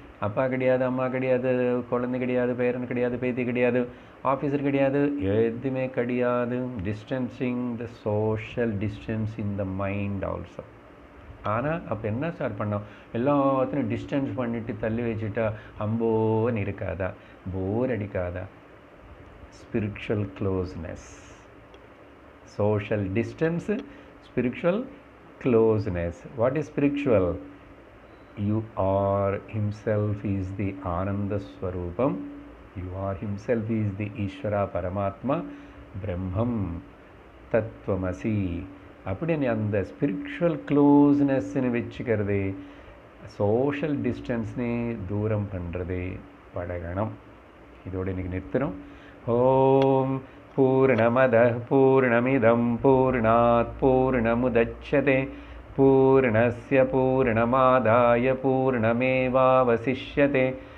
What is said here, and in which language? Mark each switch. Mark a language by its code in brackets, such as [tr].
[ta] அப்பா கிடையாது, அம்மா கிடையாது, குழந்தை கிடையாது, பேரன் கிடையாது, பேத்தி கிடையாது, ஆஃபீஸர் கிடையாது, எதுவுமே கிடையாது. [en] Distancing the social distance in the mind also. [ta] ஆனால் அப்போ என்ன சார் பண்ணோம்? எல்லாத்தையும் டிஸ்டன்ஸ் பண்ணிவிட்டு தள்ளி வச்சுட்டா அம்போன்னு இருக்காதா? போர் அடிக்காதா? [en] Spiritual closeness, social distance, spiritual closeness. What is spiritual? you are himself is the Ananda Swarupam, you are himself is the Ishvara Paramatma, Brahmam, Tattvamasi. [ta] அப்படி அந்த ஸ்பிரிச்சுவல் க்ளோஸ்னஸ்ன்னு வச்சுக்கிறதே சோஷியல் டிஸ்டன்ஸ்னே தூரம் பண்ணுறதே பழகணும். இதோடு இன்றைக்கி நிறுத்தணும். [sa] ஓம் பூர்ணமதः பூர்ணமிதம் பூர்ணாத் பூர்ணமுதச்யதே பூர்ணஸ்ய பூர்ணமாதாய பூர்ணமேவாவசிஷ்யதே.